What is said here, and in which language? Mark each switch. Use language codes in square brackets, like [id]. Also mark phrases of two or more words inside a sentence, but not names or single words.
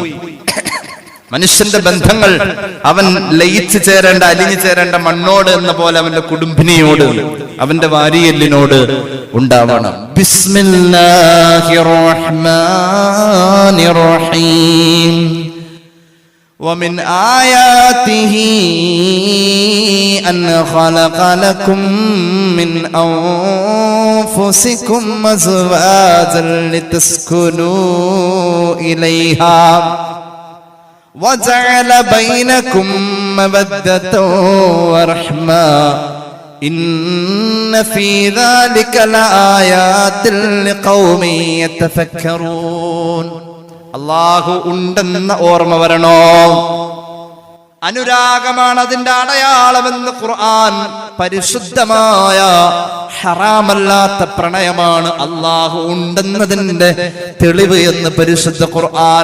[ml] മനുഷ്യന്റെ ബന്ധങ്ങൾ അവൻ ലയിച്ചു ചേരേണ്ട, അലിഞ്ഞു ചേരേണ്ട മണ്ണോട് എന്ന പോലെ അവന്റെ കുടുംബിനിയോട്, അവന്റെ വാരിയെല്ലിനോട് ഉണ്ടാവണം. [ar] بسم الله الرحمن الرحيم. ومن آياته أن خلق لكم من أنفسكم أزواجا لتسكنوا إليها وجعل بينكم مودة ورحمة إن في ذلك لآيات لقوم يتفكرون. [ml] അല്ലാഹു ഉണ്ടെന്ന ഓർമ്മ വരണോ? അനുരാഗമാണ് അതിന്റെ അടയാളമെന്ന് ഖുർആൻ. പരിശുദ്ധമായ ഹറാമല്ലാത്ത പ്രണയമാണ് അല്ലാഹു ഉണ്ടെന്നതിന്റെ തെളിവ് എന്ന് പരിശുദ്ധ ഖുർആൻ.